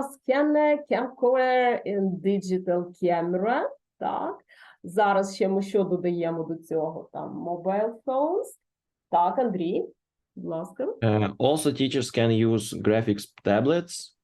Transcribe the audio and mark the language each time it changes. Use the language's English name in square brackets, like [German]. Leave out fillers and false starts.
[English] Scanner, camcorder and digital camera. [Ukrainian] Так. Зараз ще ми що додаємо до цього? [English] Там mobile phones. [Ukrainian] Так, Андрій, будь ласка. [English] also teachers can use graphics tablets.